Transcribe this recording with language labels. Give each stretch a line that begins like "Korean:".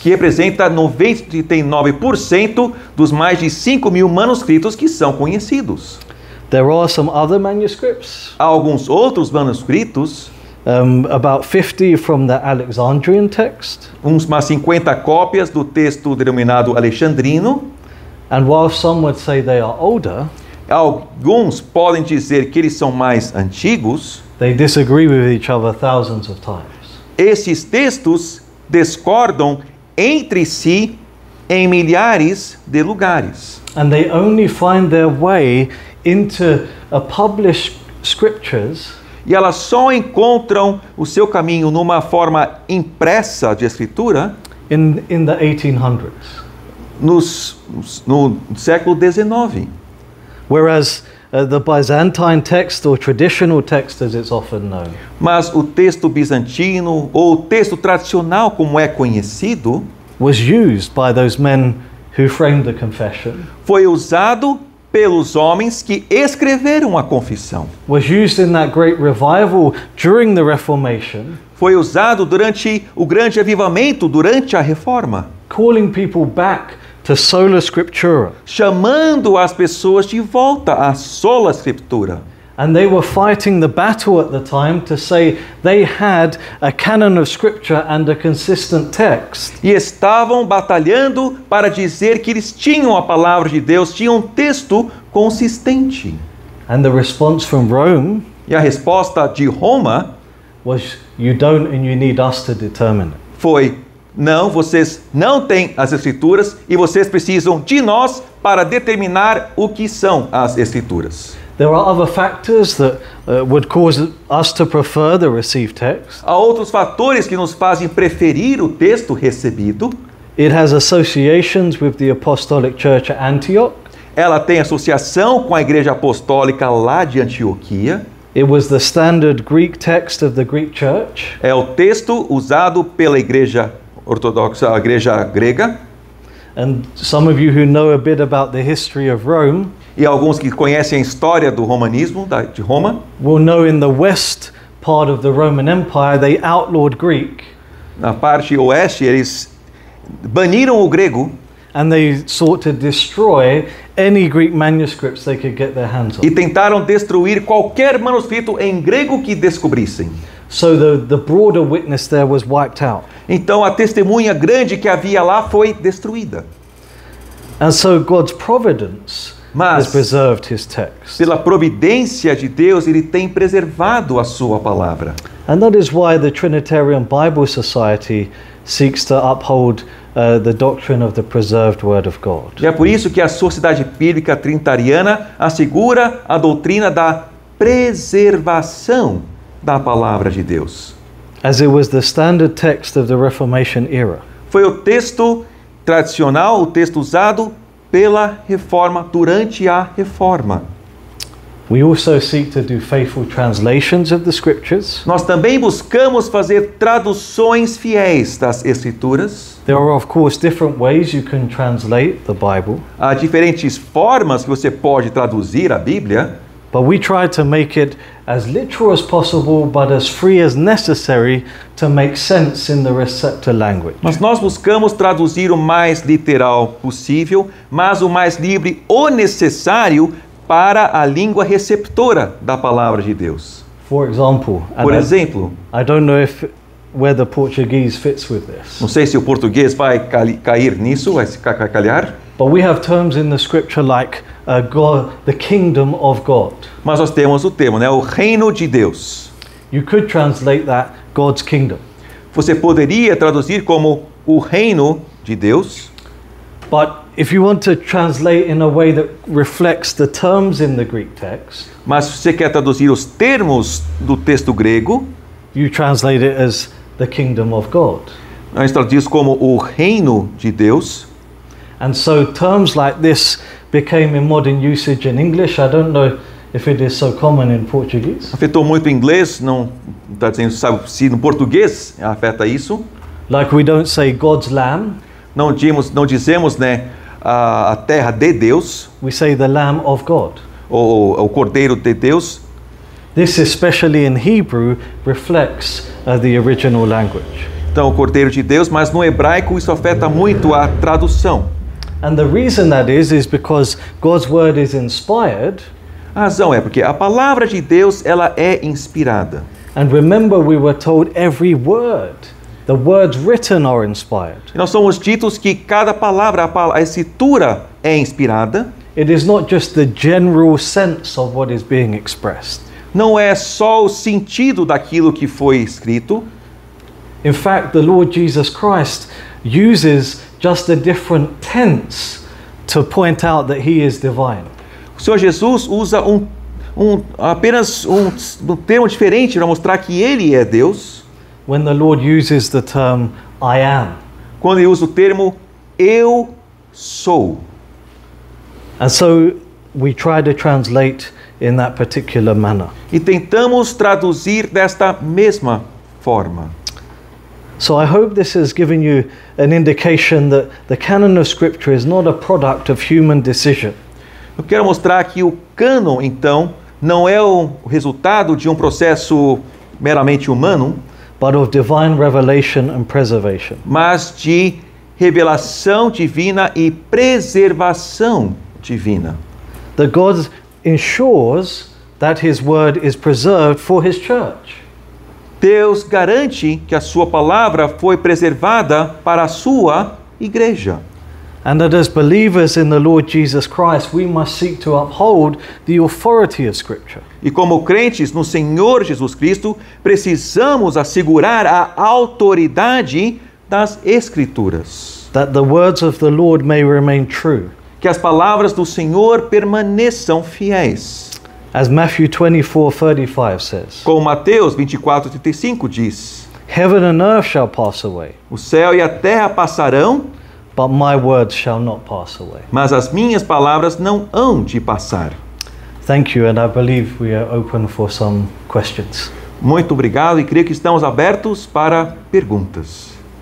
Portuguese: que representa 99% dos mais de 5.000 manuscritos que são conhecidos.
English: There are some other manuscripts,
Portuguese: Há alguns outros manuscritos,
English: about 50 from the Alexandrian text.
Portuguese: umas 50 cópias do texto denominado alexandrino,
English: And while some would say they are older,
Portuguese: alguns podem dizer que eles são mais antigos,
English: they disagree with each other thousands of times.
Portuguese: esses textos discordam entre si em milhares de lugares.
English: And they only find their way into published scriptures
Portuguese: E elas só encontram o seu caminho numa forma impressa de escritura
English: in the 1800s.
Portuguese: no século XIX.
English: Whereas the Byzantine text, or traditional text as it's often known,
Portuguese: Mas o texto bizantino, ou o texto tradicional como é conhecido,
English: was used by those men who framed the confession,
Portuguese: foi usado pelos homens que escreveram a confissão.
English: was used in that great revival during the Reformation,
Portuguese: Foi usado durante o grande avivamento, durante a reforma,
English: calling people back to sola scriptura.
Portuguese: chamando as pessoas de volta à sola escritura.
English: And they were fighting the battle at the time to say they had a canon of scripture and a consistent text.
Portuguese: E estavam batalhando para dizer que eles tinham a palavra de Deus, tinham um texto consistente.
English: And the response from Rome
Portuguese: E a resposta de Roma
English: was, you don't and you need us to determine it.
Portuguese: foi: não, vocês não têm as escrituras e vocês precisam de nós para determinar o que são as escrituras.
English: There are other factors that would cause us to prefer the received text.
Portuguese: Há outros fatores que nos fazem preferir o texto recebido.
English: It has associations with the Apostolic Church at Antioch.
Portuguese: Ela tem associação com a igreja apostólica lá de Antioquia.
English: It was the standard Greek text of the Greek Church.
Portuguese: É o texto usado pela igreja ortodoxa, a igreja grega.
English: And some of you who know a bit about the history of Rome
Portuguese: E alguns que conhecem a história do romanismo, de Roma,
English: will know in the west part of the Roman Empire they outlawed Greek
Portuguese: na parte oeste, eles baniram o grego
English: and they sought to destroy any Greek manuscripts they could get their hands on.
Portuguese: e tentaram destruir qualquer manuscrito em grego que descobrissem.
English: So the broader witness there was wiped out.
Portuguese: Então a testemunha grande que havia lá foi destruída.
English: And so God's providence has
Portuguese: Mas,
English: preserved his text.
Portuguese: pela providência de Deus, ele tem preservado a sua palavra.
English: And that is why the Trinitarian Bible Society seeks to uphold the doctrine of the preserved Word of God.
Portuguese: E é por isso que a Sociedade Bíblica Trinitariana assegura a doutrina da preservação da palavra de Deus.
English: As it was the standard text of the Reformation era.
Portuguese: Foi o texto tradicional, o texto usado pela reforma, durante a reforma.
English: We also seek to do faithful translations of the scriptures.
Portuguese: Nós também buscamos fazer traduções fiéis das Escrituras.
English: There are, of course, different ways you can translate the Bible,
Portuguese: Há diferentes formas que você pode traduzir a Bíblia,
English: but we try to make it as literal as possible, but as free as necessary to make sense in the receptor language.
Portuguese: mas nós buscamos traduzir o mais literal possível, mas o mais livre o necessário para a língua receptora da palavra de Deus.
English: For example, and
Portuguese: Por exemplo,
English: I don't know whether Portuguese fits with this,
Portuguese: não sei se o português vai cair nisso, vai se calhar,
English: but we have terms in the scripture like God, the kingdom of God.
Portuguese: mas nós temos o termo, né? O reino de Deus.
English: You could translate that God's kingdom,
Portuguese: Você poderia traduzir como o reino de Deus,
English: but if you want to translate in a way that reflects the terms in the Greek text,
Portuguese: mas se você quer traduzir os termos do texto grego,
English: you translate it as the kingdom of God.
Portuguese: a gente traduz como o reino de Deus.
English: And so terms like this became in modern usage in English. I don't know if it is so common in Portuguese.
Portuguese: Afetou muito o inglês, não está dizendo, sabe se no português afeta isso.
English: Like we don't say God's lamb,
Portuguese: Não dizemos, né, a terra de Deus,
English: we say the lamb of God.
Portuguese: ou o cordeiro de Deus.
English: This, especially in Hebrew, reflects the original language.
Portuguese: Então, o cordeiro de Deus, mas no hebraico isso afeta muito a tradução.
English: And the reason that is because God's word is inspired.
Portuguese: A razão é porque a palavra de Deus, ela é inspirada.
English: And remember, we were told every word, the words written are inspired.
Portuguese: E nós somos ditos que cada palavra, a escritura é inspirada.
English: it is not just the general sense of what is being expressed.
Portuguese: Não é só o sentido daquilo que foi escrito.
English: In fact, the Lord Jesus Christ uses just a different tense to point out that he is divine.
Portuguese: O Senhor Jesus usa apenas um termo diferente para mostrar que ele é Deus.
English: When the Lord uses the term I am.
Portuguese: Quando ele usa o termo eu sou.
English: And so we try to translate in that particular manner.
Portuguese: E tentamos traduzir desta mesma forma.
English: So I hope this has given you an indication that the canon of Scripture is not a product of human decision.
Portuguese: Eu quero mostrar que o cânon, então, não é o resultado de um processo meramente humano,
English: but of divine revelation and preservation.
Portuguese: Mas de revelação divina e preservação divina.
English: That God ensures that his word is preserved for his church.
Portuguese: Deus garante que a sua palavra foi preservada para a sua igreja.
English: And that as believers in the Lord Jesus Christ, we must seek to uphold the authority of Scripture.
Portuguese: E como crentes no Senhor Jesus Cristo, precisamos assegurar a autoridade das Escrituras.
English: That the words of the Lord may remain true.
Portuguese: Que as palavras do Senhor permaneçam fiéis.
English: As Matthew 24:35 says.
Portuguese: Como Mateus 24:35 diz:
English: Heaven and earth shall pass away.
Portuguese: O céu e a terra passarão,
English: but my words shall not pass away.
Portuguese: Mas as minhas palavras não hão de passar.
English: Thank you, and I believe we are open for some questions.
Portuguese: Muito obrigado e creio que estamos abertos para perguntas.